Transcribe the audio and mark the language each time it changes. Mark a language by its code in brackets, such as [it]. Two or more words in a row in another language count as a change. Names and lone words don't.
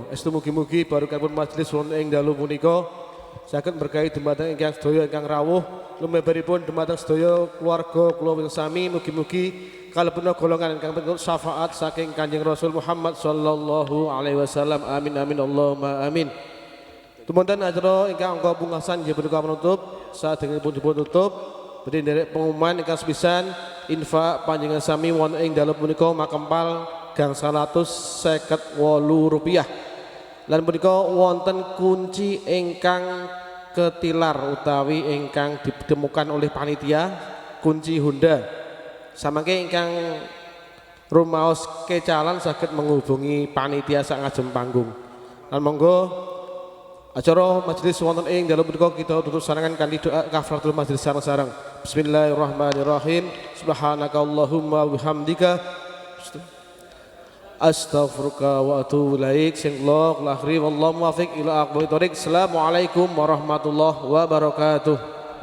[jv] Estu mugi-mugi barokahipun majelis wonten ing dalu punika saged berkahi dumateng ingkang sedaya ingkang rawuh lumebaripun dumateng sedaya keluarga kula sami mugi-mugi kalebetna golongan ingkang pikantuk syafaat saking Kanjeng Rasul Muhammad [ar] صلى الله عليه وسلم. آمين آمين اللهم آمين. [jv] Tumunten acara ingkang angka pungkasan nggih punika penutup. Sadèrèngipun dipun tutup badhe nderek pengumuman ingkang sepisan infak panjenengan sami wonten ing dalu punika makempal gangsal Rp158. Lan punika wonten kunci ingkang ketilar utawi ingkang ditemukan oleh panitia kunci Honda. Samangke ingkang rumaos kecalan saged menghubungi panitia sak ngajeng panggung. Lan monggo acara majelis wonten ing dalu punika kita tutup sarangan kanthi doa kafaratul majelis sareng-sareng. [ar] بسم الله الرحمن الرحيم سبحانك اللهم وبحمدك أستغفرك وأتوب إليك. [jv] Sing Allah akhiri [ar] والله الموفق إلى أقوم الطريق. السلام عليكم ورحمة الله وبركاته.